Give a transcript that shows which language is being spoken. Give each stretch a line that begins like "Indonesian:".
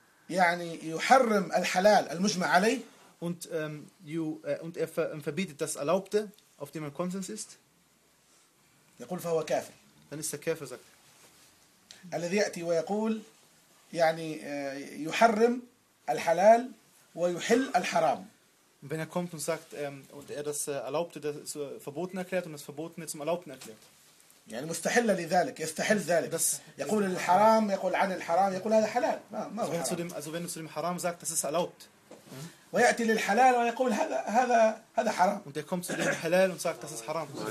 Arabic: يعني يحرم الحلال المجمع عليه
German: und er verbietet das Erlaubte auf dem ein Konsens ist,
Arabic: يقول فهو كافر.
German: Dann ist der Kafir, sagt er.
Arabic: الذي يأتي ويقول يعني يحرم الحلال ويحل الحرام.
German: Wenn er kommt und sagt und er das Erlaubte das Verboten erklärt und das Verbotene zum Erlaubten erklärt.
Arabic: يعني مستحل لذلك يستحل ذلك. Das يقول الحرام يقول عن الحرام يقول هذا حلال.
German: Also wenn du zu dem Haram sagst, das ist erlaubt.
Arabic: ويأتي للحلال ويقول هذا حرام.
German: Und er kommt zu dem Halal und sagt, das ist Haram.